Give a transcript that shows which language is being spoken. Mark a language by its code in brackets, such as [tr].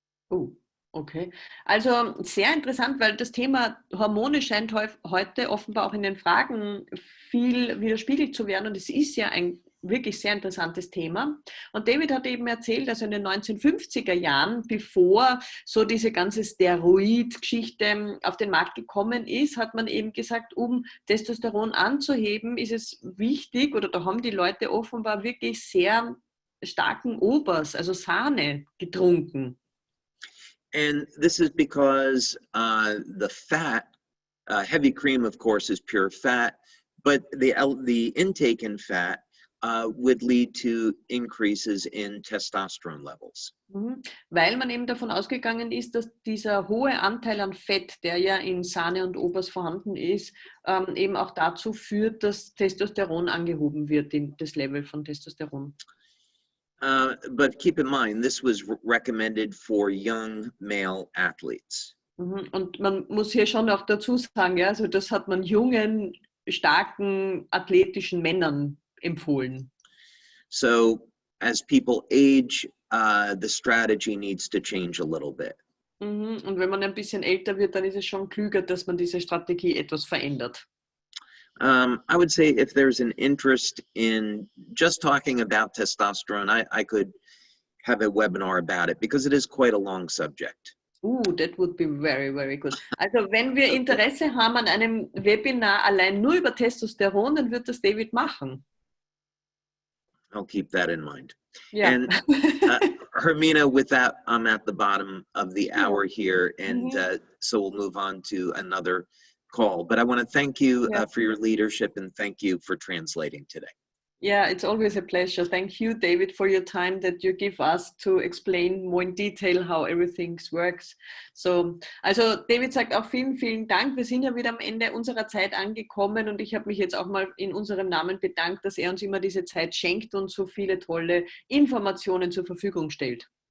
[en] Oh, okay. [de] Also sehr interessant, weil das Thema Hormone scheint heute offenbar auch in den Fragen viel widerspiegelt zu werden. Und es ist ja ein wirklich sehr interessantes Thema. Und David hat eben erzählt, also in den 1950er Jahren, bevor so diese ganze Steroid-Geschichte auf den Markt gekommen ist, hat man eben gesagt, um Testosteron anzuheben, ist es wichtig, oder da haben die Leute offenbar wirklich sehr starken Obers, also Sahne, getrunken. [en] And this is because the fat, heavy cream, of course, is pure fat, but the intake in fat would lead to increases in testosterone levels. [de] Weil man eben davon ausgegangen ist, dass dieser hohe Anteil an Fett, der ja in Sahne und Obers vorhanden ist, eben auch dazu führt, dass Testosteron angehoben wird, das Level von Testosteron. [en] But keep in mind, this was recommended for young male athletes. [de] Und man muss hier schon auch dazu sagen, ja, also das hat man jungen, starken, athletischen Männern empfohlen. [en] So as people age, the strategy needs to change a little bit. [de] Und wenn man ein bisschen älter wird, dann ist es schon klüger, dass man diese Strategie etwas verändert. [en] I would say if there's an interest in just talking about testosterone, I could have a webinar about it because it is quite a long subject. That would be very, very good. [de] Also wenn wir Interesse haben an einem Webinar allein nur über Testosteron, dann wird das David machen. [en] I'll keep that in mind. Yeah. And Hermina, with that, I'm at the bottom of the hour here, and so we'll move on to another call. But I want to thank you for your leadership, and thank you for translating today. Yeah, it's always a pleasure. Thank you, David, for your time that you give us to explain more in detail how everything works. [de] So, also David sagt auch vielen, vielen Dank. Wir sind ja wieder am Ende unserer Zeit angekommen und ich habe mich jetzt auch mal in unserem Namen bedankt, dass er uns immer diese Zeit schenkt und so viele tolle Informationen zur Verfügung stellt.